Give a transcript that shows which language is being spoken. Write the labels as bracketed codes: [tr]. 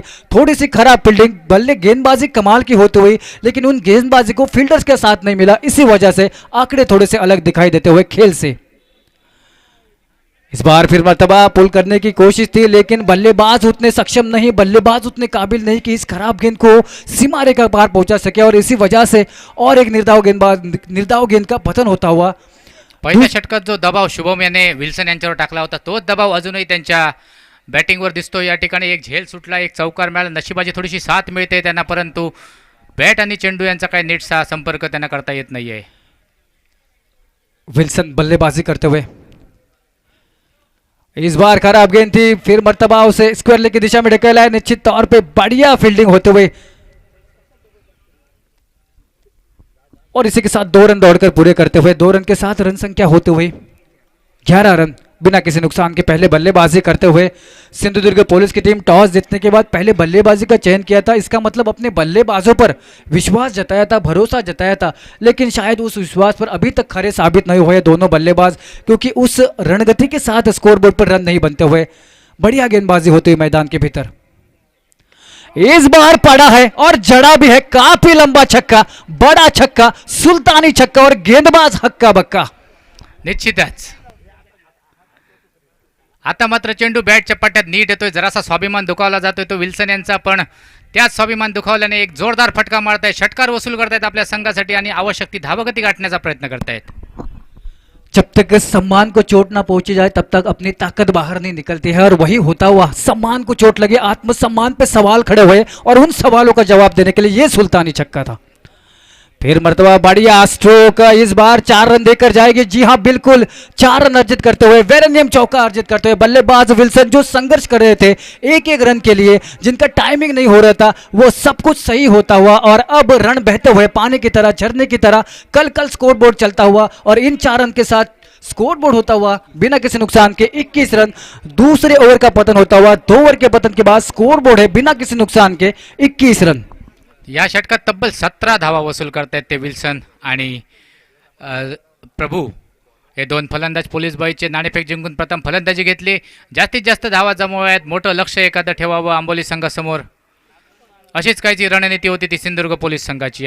[hi] थोड़ी सी खराब फील्डिंग, बल्ले गेंदबाजी कमाल की होती हुई, लेकिन उन गेंदबाजी को फील्डर्स के साथ नहीं मिला, इसी वजह से आंकड़े थोड़े से अलग दिखाई देते हुए खेल से। इस बार फिर मर्तबा पुल करने की कोशिश थी, लेकिन बल्लेबाज उतने सक्षम नहीं, बल्लेबाज उतने काबिल नहीं कि इस खराब गेंद को सीमा रेखा पार पहुंचा सके, और इसी वजह से और एक निर्धाव गेंद का पतन होता हुआ। [mr] पहिल्या षटकात जो दबाव शुभम याने विल्सन यांच्यावर टाकला होता तोच दबाव अजूनही त्यांच्या बॅटिंगवर दिसतो. या ठिकाणी एक झेल सुटला, एक चौकार मिळाला, नशिबाची थोडीशी साथ मिळते त्यांना, परंतु बॅट आणि चेंडू यांचा काही नीटसा संपर्क त्यांना करता येत नाहीये. [hi] विल्सन बल्लेबाजी करते हुए, इस बार खराब गेंद थी, फिर मर्तबा उसे स्क्वायर लेग की दिशा में ढकेला है। निश्चित तौर पे बढ़िया फील्डिंग होते हुए और इसी के साथ 2 रन दौड़कर पूरे करते हुए 2 रन के साथ रन संख्या होते हुए 11 रन बिना किसी नुकसान के पहले बल्लेबाजी करते हुए सिंधुदुर्ग पुलिस की टीम टॉस जीतने के बाद पहले बल्लेबाजी का चयन किया था। इसका मतलब अपने बल्लेबाजों पर विश्वास जताया था, भरोसा जताया था, लेकिन शायद उस विश्वास पर अभी तक खरे साबित नहीं हुए दोनों बल्लेबाज, क्योंकि उस रणगति के साथ स्कोरबोर्ड पर रन नहीं बनते हुए। बढ़िया गेंदबाजी होती हुई मैदान के भीतर इस बार पड़ा है और जड़ा भी है, काफी लंबा छक्का, बड़ा छक्का, सुल्तानी छक्का और गेंदबाज हक्का बक्का। [mr] निश्चितच आता मात्र चेंडू बॅटच्या पट्ट्यात नीट येतोय, जरासा स्वाभिमान दुखावला जातोय तो विल्सन यांचा, पण त्याच स्वाभिमान दुखावल्याने एक जोरदार फटका मारतायत, षटकार वसूल करतायत आपल्या संघासाठी आणि आवश्यक ती धावगती गाठण्याचा प्रयत्न करतायत. [hi] जब तक सम्मान को चोट ना पहुंची जाए तब तक अपनी ताकत बाहर नहीं निकलती है, और वही होता हुआ सम्मान को चोट लगे, आत्मसम्मान पे सवाल खड़े हुए, और उन सवालों का जवाब देने के लिए ये सुल्तानी छक्का था। फिर मर्तबा बढ़िया स्ट्रोक, इस बार 4 रन देकर जाएगी। जी हां बिल्कुल, 4 रन अर्जित करते हुए, वेरेनियम चौका अर्जित करते हुए बल्लेबाज विल्सन जो संघर्ष कर रहे थे एक एक रन के लिए, जिनका टाइमिंग नहीं हो रहा था, वो सब कुछ सही होता हुआ और अब रन बहते हुए पानी की तरह, झरने की तरह कल कल स्कोरबोर्ड चलता हुआ, और इन 4 रन के साथ स्कोरबोर्ड होता हुआ बिना किसी नुकसान के 21 रन। दूसरे ओवर का पतन होता हुआ, 2 ओवर के पतन के बाद स्कोरबोर्ड है बिना किसी नुकसान के 21 रन। [mr] या षटकात तब्बल 17 धावा वसूल करतायत ते विल्सन आणि प्रभू हे दोन फलंदाज. पोलीस बॉयचे नाणेफेक जिंकून प्रथम फलंदाजी घेतली. जास्तीत जास्त धावा जमवाव्यात, मोठं लक्ष एखादं ठेवावं आंबोली संघासमोर, अशीच काहीची रणनीती होती ती सिंधुदुर्ग पोलीस संघाची.